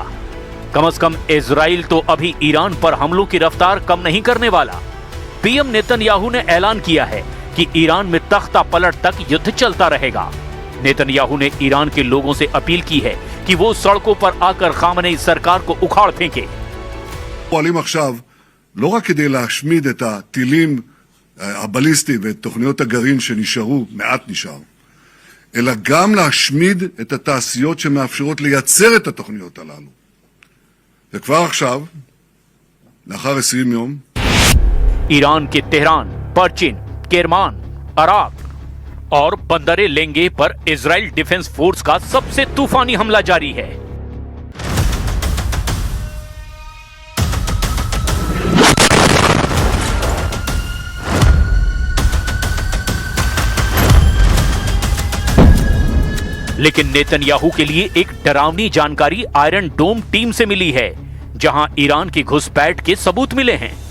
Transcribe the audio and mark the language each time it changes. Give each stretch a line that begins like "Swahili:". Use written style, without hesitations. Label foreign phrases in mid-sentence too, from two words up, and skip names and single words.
Hindi: कम से कम इजराइल तो अभी ईरान पर हमलों की रफ्तार कम नहीं करने वाला। पीएम नेतन्याहू ने ऐलान किया है कि ईरान में तख्ता पलट तक युद्ध चलता रहेगा। नेतन्याहू ने ईरान के लोगों से अपील की है कि वो सड़कों पर आकर खामेनी सरकार को उखाड़ फेंके।
Hebrew: פועלים עכשיו לא רק כדי להשמיד את הטילים הבליסטיים ואת תוכניות הגרעין שנשארו, מעט נשאר, אלא גם להשמיד את התעשיות שמאפשרות לייצר את התוכניות הללו. וכבר עכשיו, לאחר 20 יום,
Hindi: ईरान के तेहरान, परचिन, केरमान, अराक और बंदरे लेंगे पर इजराइल डिफेंस फोर्स का सबसे तूफानी हमला जारी है। लेकिन नेतन्याहू के लिए एक डरावनी जानकारी आयरन डोम टीम से मिली है, जहां ईरान की घुसपैठ के सबूत मिले हैं।